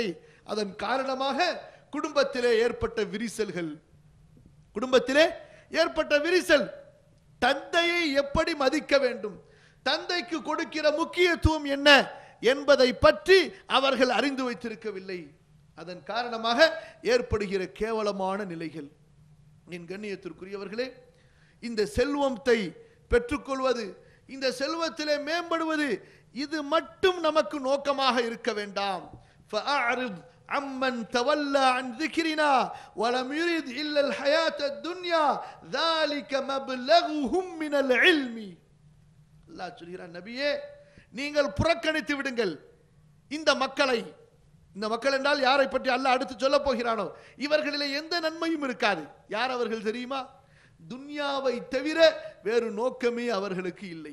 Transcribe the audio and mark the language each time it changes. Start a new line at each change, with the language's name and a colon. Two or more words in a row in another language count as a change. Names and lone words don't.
Tamil: அதன் காரணமாக குடும்பத்திலே ஏற்பட்ட விரிசல், தந்தையை எப்படி மதிக்க வேண்டும், தந்தைக்கு கொடுக்கிற முக்கியத்துவம் என்ன என்பதை பற்றி அவர்கள் அறிந்து வைத்திருக்கவில்லை. அதன் காரணமாக ஏற்படுகிற கேவலமான நிலைகள். என் கண்ணியத்திற்குரியவர்களே, இந்த செல்வத்தை பெற்றுக்கொள்வது, இந்த செல்வத்திலே மேம்படுவது, இது மட்டும் நமக்கு நோக்கமாக இருக்க வேண்டாம்.
Arabic: فَأَعْرِضْ عَمَّنْ تَوَلَّى عَنْ ذِكْرِنَا وَلَمْ يُرِدْ إِلَّا الْحَيَاةَ الدُّنْيَا ذَلِكَ مَبْلَغُهُمْ مِنَ الْعِلْمِ.
Tamil: அல்லாஹ் சொல்கிறான், நபியே நீங்கள் புறக்கணித்து விடுங்கள் இந்த மக்கள் என்றால் யாரை பற்றி அல்லாஹ் அடுத்து சொல்ல போகிறானோ, இவர்களிலே எந்த நன்மையும் இருக்காது. யார் அவர்கள் தெரியுமா? துன்யாவை தவிர வேறு நோக்கமே அவர்களுக்கு இல்லை.